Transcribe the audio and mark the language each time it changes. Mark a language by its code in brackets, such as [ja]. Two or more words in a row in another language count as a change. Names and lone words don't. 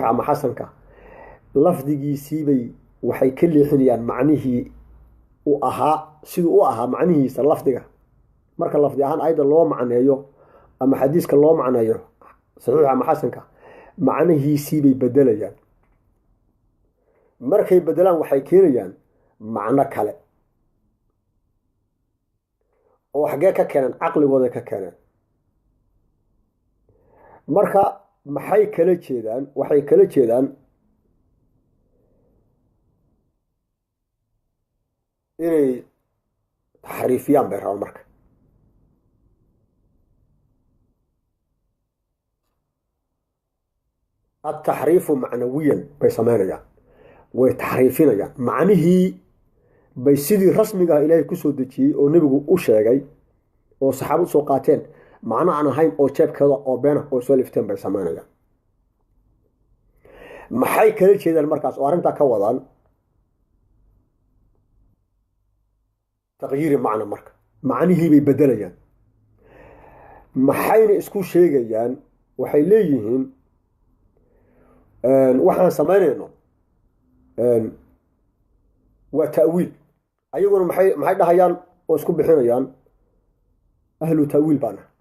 [so] ama xasanka lafdigiisiibay waxay ka leexinayaan macnihii u ahaa siduu u ahaa macnihiisa lafdiga marka lafdi ahaan aayadda loo macneeyo ama xadiiska loo macneeyo saxiixa ama xasanka macnihiisiibay bedelayaan markay bedelaan waxay keenayaan macno kale oo xaggee ka keeneen caqligooda ka keeneen marka maxay kala jeedaan waxay kala jeedaan inay taxriifiyaan bay rabaan marka [ar] التحريف معنويا بيسمينيا وتحريفينيا معنيه [so] bay sidii rasmiga ah ilaahay ku soo dejiyay oo nabigu u sheegay oo saxaabadu soo qaateen macna aan ahayn oo jeebkooda oo been oo soo lifteen bay sameynayaan maxay kala jeedaan markaas oo arinta ka wadaan taqyiir macna marka macnihii bay bedelayaan maxayna isku sheegayaan waxay leeyihiin waxaan sameynayno waa ta'wiil ayaguna maxay dhahayaan oo isku bixinayaan [ar] أهل التأويل [so] baana